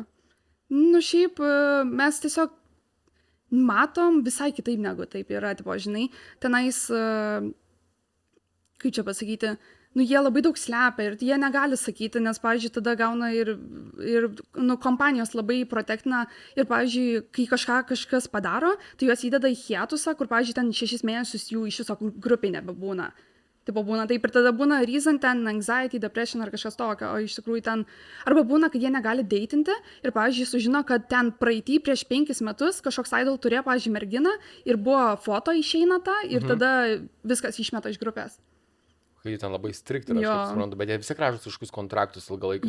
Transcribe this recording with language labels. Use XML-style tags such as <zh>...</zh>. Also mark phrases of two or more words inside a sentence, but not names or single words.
<lt>Nu, šiaip mes tiesiog matom visai kitaip negu taip yra, tipo, žinai, tenais, kaip čia pasakyti, nu, jie labai daug slepia ir jie negali sakyti, nes, pavyzdžiui, tada gauna ir nu, kompanijos labai protektina ir, pavyzdžiui, kai kažkas padaro, tai juos įdeda į hiatusą, kur, pavyzdžiui, ten 6 mėnesius jų iš viso grupiai nebebūna. Tipo būna taip ir tada būna reason ten,</lt> <en>anxiety, depression</en> <lt>ar kažkas tokio, o iš tikrųjų ten, arba būna, kad jie negali deitinti ir, pavyzdžiui, sužino, kad ten praeitį prieš 5 metus kažkoks idol turėjo, pavyzdžiui, merginą ir buvo foto išeina ta ir tada viskas išmeta iš grupės. Kai ten labai strikt yra, aš kaip suprantu, bet jie visi gražus kažkokius kontraktus ilgalaikius.</lt>